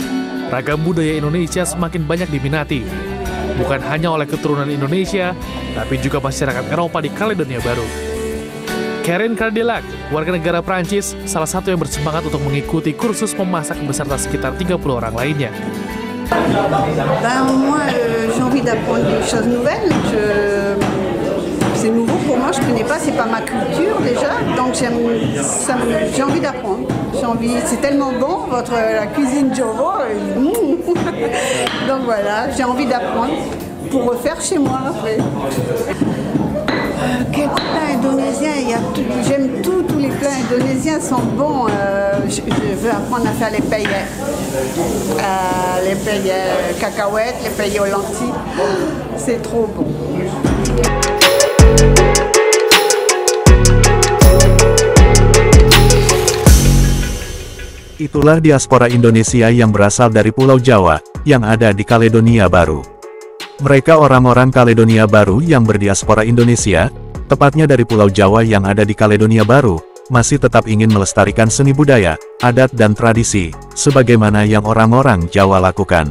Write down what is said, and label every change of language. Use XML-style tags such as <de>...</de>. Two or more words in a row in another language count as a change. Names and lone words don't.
<id>Ragam budaya Indonesia semakin banyak diminati, bukan hanya oleh keturunan Indonesia, tapi juga masyarakat Eropa di Kaledonia Baru. Karen Cardelac, warga negara Prancis, salah satu yang bersemangat untuk mengikuti kursus memasak beserta sekitar 30 orang lainnya.</id> <fr>Moi, j'ai envie d'apprendre des choses nouvelles. C'est nouveau pour moi, je connais pas, c'est pas ma culture déjà, donc j'ai envie d'apprendre. C'est tellement bon, la cuisine Jowo. Donc voilà, j'ai envie d'apprendre pour refaire chez moi après. Quel plat indonésien, j'aime tous les plats indonésiens sont bons. Je veux apprendre à faire les paillettes cacahuètes, les paillettes aux lentilles. C'est trop bon.</fr> <id>Itulah diaspora Indonesia yang berasal dari Pulau Jawa, yang ada di Kaledonia Baru. Mereka orang-orang Kaledonia Baru yang berdiaspora Indonesia, tepatnya dari Pulau Jawa yang ada di Kaledonia Baru, masih tetap ingin melestarikan seni budaya, adat dan tradisi, sebagaimana yang orang-orang Jawa lakukan.</id>